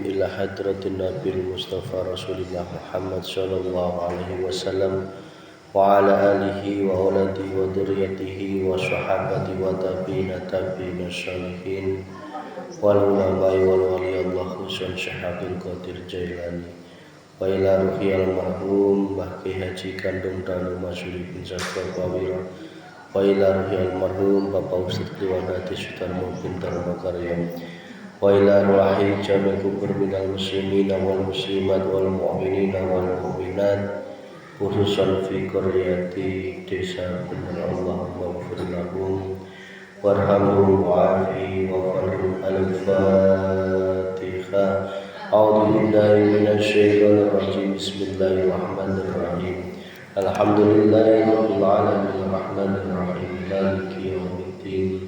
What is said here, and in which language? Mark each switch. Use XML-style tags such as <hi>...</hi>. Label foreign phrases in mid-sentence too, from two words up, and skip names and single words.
<ar>إلى حضرة النبي المصطفى رسول الله محمد صلى الله عليه وسلم وعلى آله وأولاده وذرياته وصحابة و تابعين صالحين والعلماء وولي الله خصوص شهاب القادر جيلاني وإلى روح المرحوم Mbah Ki Haji Kandung Danu Masyuri bin Zakwa Pawira وإلى روح المرحوم Bapak Ustadz Kliwon Hadi Sudarmo bin Dharma Karya وإلى روح جميع قبور من المسلمين والمسلمات والمؤمنين والمؤمنات خصوصا في قرية desa bener اللهم اغفر لهم وارحمهم وعاف واعف عنهم. Al-Fatihah. أعوذ بالله من الشيطان الرجيم. بسم الله الرحمن الرحيم. الحمد لله رب العالمين الرحمن الرحيم مالك يوم الدين.</ar>